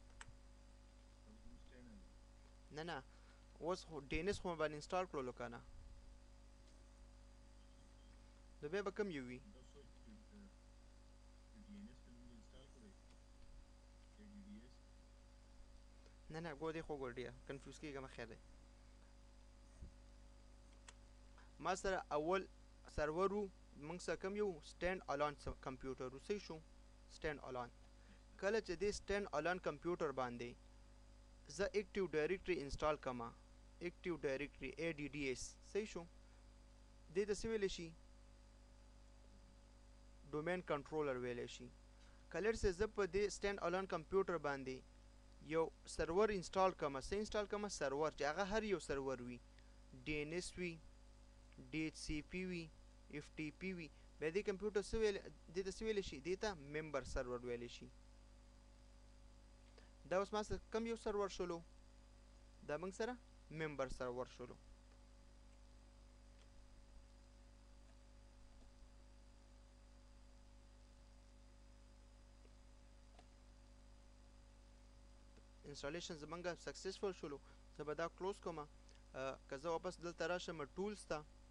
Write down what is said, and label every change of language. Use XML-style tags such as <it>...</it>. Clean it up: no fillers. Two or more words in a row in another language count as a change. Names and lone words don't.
<ps>نه نه اوس خو ډي ان اس خو مې باندې انسټال کړلو که نه نو بیا به کوم یو وي نه نه ګور دی خو ګور ډیه کنفیوز کېږم خیر دی ما سره اول سرور و موږ سره کوم یو</ps> <en>stand alone computer</en> <ps>و صحیح شو سټینډ الان کله چې دې</ps> <en>stand alone</en> <ps>کمپیوټر باندې زه</ps> <en>active directory</en> <ps>انسټال کما</ps> <en>active directory</en> <ps>ADDS صحیح شو دې ته څه ویلی شي</ps> <en>domain controller</en> <ps>ویلی شي کله چې زه په دې</ps> <en>stand alone</en> <ps>کمپیوټر باندې یو سرور انسټال کما څه انسټال کما سرور چې هغه هر یو سرور وي DNS وي DHCP وي FTP وي بیا دې کمپیوټر څه ویل دې ته څه ویلی شي دې ته</ps> <en>member server</en> <ps>ویلی شي دا اوس ما سره کم یو سرور شولو دا موږ سره</ps> <en>member server</en> <ps>شولو انسټالیشن زمونږ سکسسفل شولو زه به دا کلوز کوم که زه واپس دلته راشم ټولز ته</ps>